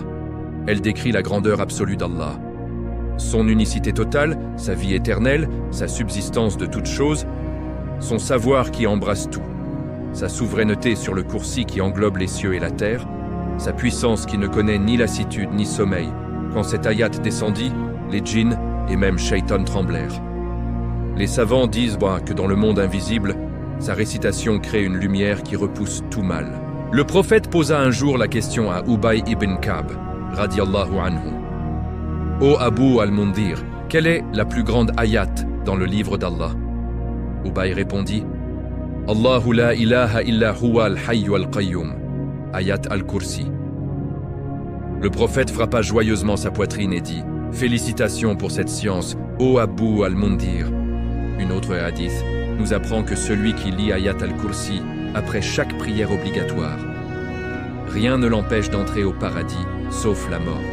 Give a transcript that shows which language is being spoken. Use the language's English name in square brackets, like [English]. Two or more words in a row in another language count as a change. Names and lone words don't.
[French] Elle décrit la grandeur absolue d'Allah. Son unicité totale, sa vie éternelle, sa subsistance de toutes choses, son savoir qui embrasse tout, sa souveraineté sur le Kursi qui englobe les cieux et la terre, sa puissance qui ne connaît ni lassitude ni sommeil. Quand cette ayat descendit, les djinns et même Shaitan tremblèrent. Les savants disent que dans le monde invisible, sa récitation crée une lumière qui repousse tout mal. Le prophète posa un jour la question à Ubay ibn Ka'b, [Arabic] رضي الله عنه. [French] « Ô Abu al-Mundir, quelle est la plus grande ayat dans le livre d'Allah » Ubay répondit « [Arabic] الله لا إله إلا هو الحي القيوم [French] » Ayat al-Kursi. Le prophète frappa joyeusement sa poitrine et dit « Félicitations pour cette science, ô Abu al-Mundir » Une autre hadith nous apprend que celui qui lit Ayat al-Kursi après chaque prière obligatoire, rien ne l'empêche d'entrer au paradis, sauf la mort.